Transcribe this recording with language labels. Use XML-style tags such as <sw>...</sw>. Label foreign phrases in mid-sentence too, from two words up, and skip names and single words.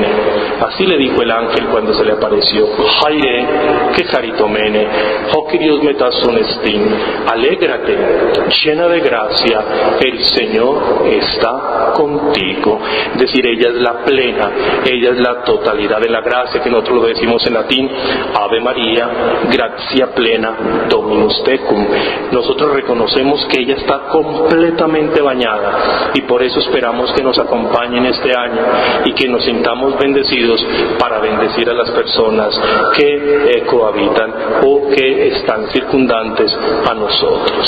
<es>Así le dijo el ángel cuando se le apareció:</es> <el>Χαῖρε, κεχαριτωμένη, ὁ κύριος μετὰ σοῦ ἐστιν,</el> <es>alégrate, llena de gracia, el Señor está contigo. Es decir, ella es la plena, ella es la totalidad de la gracia, que nosotros lo decimos en latín:</es> <la>Ave María, gratia plena, Dominus tecum.</la> <es>Nosotros reconocemos que ella está completamente bañada, y por eso esperamos que nos acompañen este año y que nos sintamos bendecidos para bendecir a las personas que cohabitan o que están circundantes a nosotros.</es>